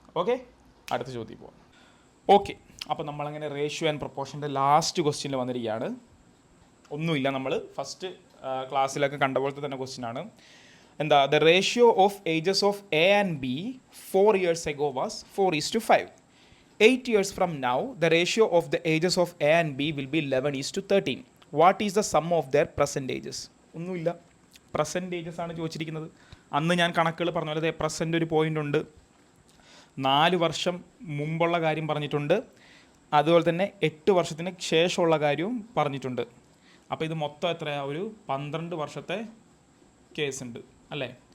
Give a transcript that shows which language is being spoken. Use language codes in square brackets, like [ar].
[ml] Okay, അടുത്ത ചോദ്യം പോകാം. ഓക്കെ, അപ്പോൾ നമ്മളങ്ങനെ റേഷ്യോ ആൻഡ് പ്രൊപ്പോർഷൻ്റെ ലാസ്റ്റ് ക്വസ്റ്റ്യനിൽ വന്നിരിക്കുകയാണ്. ഒന്നുമില്ല, നമ്മൾ ഫസ്റ്റ് ക്ലാസ്സിലൊക്കെ കണ്ട പോലത്തെ തന്നെ ക്വസ്റ്റ്യനാണ്. എന്താ, [en] The ratio of ages of A and B 4 years ago was 4:5. 8 years from now, the ratio of the ages of A and B will be 11:13. What is the sum of their present ages? [ml] ഒന്നുമില്ല, present ages ആണ് ചോദിച്ചിരിക്കുന്നത്. അന്ന് ഞാൻ കണക്കുകൾ പറഞ്ഞ പോലെ present ഒരു point ഉണ്ട്, 4 വർഷം മുമ്പുള്ള കാര്യം പറഞ്ഞിട്ടുണ്ട്, അതുപോലെ തന്നെ 8 വർഷത്തിന് ശേഷമുള്ള കാര്യവും പറഞ്ഞിട്ടുണ്ട്. അപ്പോൾ ഇത് മൊത്തം എത്രയാണ്, ഒരു 12 വർഷത്തെ കേസ് ഉണ്ട് അല്ലേ.